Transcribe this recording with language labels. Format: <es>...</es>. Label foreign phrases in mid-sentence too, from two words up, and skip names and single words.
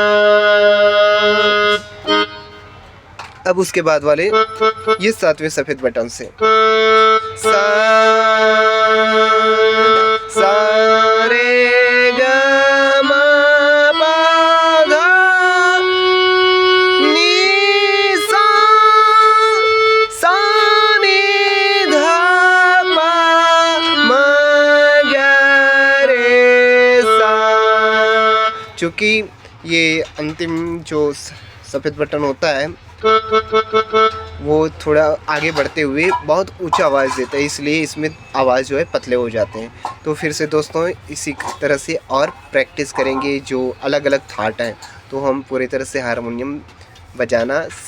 <hi>अब उसके बाद वाले ये 7वें सफेद बटन से सा सा रे ग म प ध नि सा सा नि ध प म ग रे सा। चूँकि ये अंतिम जो सफ़ेद बटन होता है वो थोड़ा आगे बढ़ते हुए बहुत ऊंचा आवाज़ देता है, इसलिए इसमें आवाज़ जो है पतले हो जाते हैं। तो फिर से दोस्तों इसी तरह से और प्रैक्टिस करेंगे जो अलग अलग थाट हैं, तो हम पूरी तरह से हारमोनियम बजाना सीख सकते हैं।</hi>